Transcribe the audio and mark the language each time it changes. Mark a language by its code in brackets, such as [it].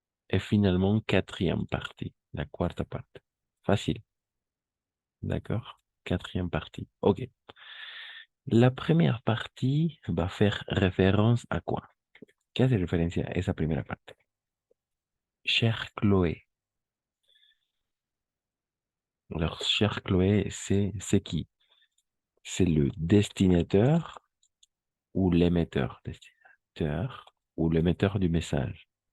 [fr] Et finalement, quatrième partie, [es] la quarta parte. [fr] Facile. D'accord? Quatrième partie. OK. La première partie va faire référence à quoi? [es] ¿Qué hace referencia a esa primera parte? [fr] Chère Chloé. Alors, chère Chloé, c'est qui? C'est le destinateur ou l'émetteur? Destinateur ou l'émetteur du message?